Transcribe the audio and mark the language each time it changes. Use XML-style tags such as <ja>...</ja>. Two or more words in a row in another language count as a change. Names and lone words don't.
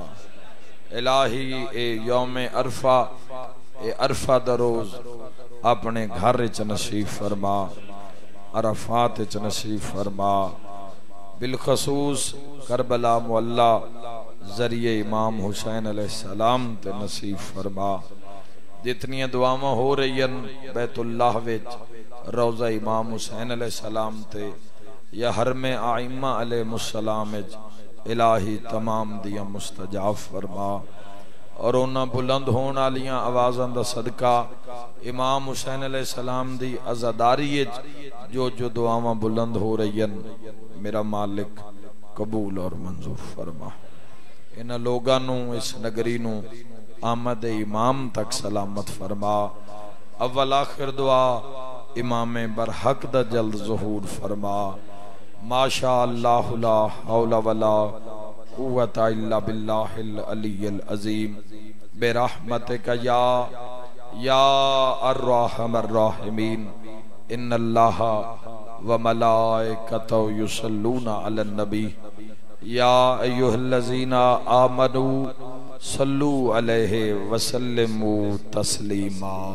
<pa>الہی اے یوم عرفہ اے عرفہ دا روز اپنے گھر چ نصیب فرما، عرفات چ نصیب فرما، بالخصوص کربلا معلہ ذریعہ امام حسین</pa> <ar>علیہ السلام</ar> <pa>تے نصیب فرما۔ جتنی دعاواں ہو رہی ہیں بیت اللہ وچ روضہ امام حسین</pa> <ar>علیہ السلام</ar> <pa>تے یا حرم ائمہ</pa> <ar>علیہ السلام</ar> <pa>وچ الہی تمام دیاں مستجاب فرما، اور انہاں بلند ہون والیاں آوازاں دا صدقہ امام حسین</pa> <ar>علیہ السلام</ar> <pa>دی عزاداری جو دعاواں بلند ہو رہی ہیں میرا مالک قبول اور منظور فرما۔ انہاں لوگاں نو اس نگری نو آمد امام تک سلامت فرما۔ اول آخر دعا امام برحق دا جلد ظہور فرما۔</pa> <ar>ماشاء اللہ لا حول ولا قوت الا باللہ العلی العظیم برحمتک یا الرحم الراحمین ان اللہ وملائکتہ یصلون علی النبی یا ایہا الذین آمنوا صلو علیہ وسلموا تسلیما۔</ar>